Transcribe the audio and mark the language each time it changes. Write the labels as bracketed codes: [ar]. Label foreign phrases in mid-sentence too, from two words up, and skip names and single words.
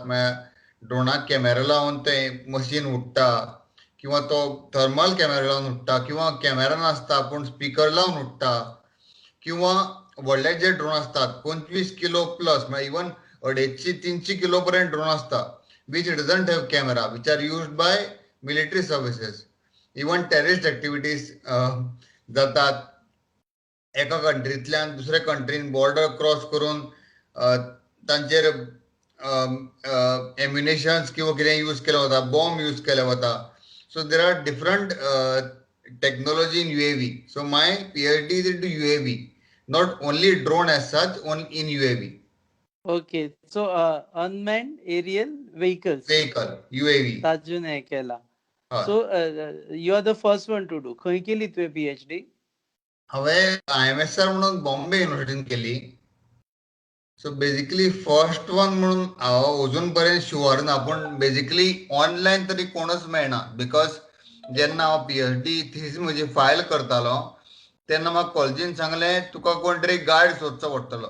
[kok] ड्रोनाक कॅमेरा लावन तें मशीन उडटा, किंवा तो थर्मल कॅमेरा लावन उडटा, किंवा कॅमेरा नासता पूण स्पीकर लावन उडटा, किंवा व्हडले जे ड्रोन असतात 25 किलो प्लस म्हणजे इवन 250-300 किलो पर्यंत ड्रोन असता [en] which doesn't have camera, which are used by military services. even terrorist activities जातात. [kok] एका कंट्रींतल्यान दुसऱ्या कंट्रीन [en] border cross [kok] करून तांचेर एम्युनेशन्स किंवा कितें यूज केलें वता, बॉम्ब यूज केले वता. [en] So there are different technology in UAV. So my PhD is into UAV, not only drone as such, in UAV. ओके, so unmanned aerial vehicles Vehicle, UAV. [kok] तातून हे केला. हय. [en] so you are the first one to do. [kok] खंय केली तुवें पीएचडी? हांवें IMSR म्हणून बॉम्बे युनिव्हर्सिटीन केली. सो बेसिकली [en] first one [kok] म्हणून हांव अजून पर्यंत शुअर ना, पूण बेसिकली ऑनलायन तरी कोणच मेळना. बिकॉज जेन्ना हांव पीएचडी थीस म्हजी फायल करतालो तेन्ना म्हाका कॉलेजीन सांगलें तुका कोण तरी गायड सोदचो पडटलो.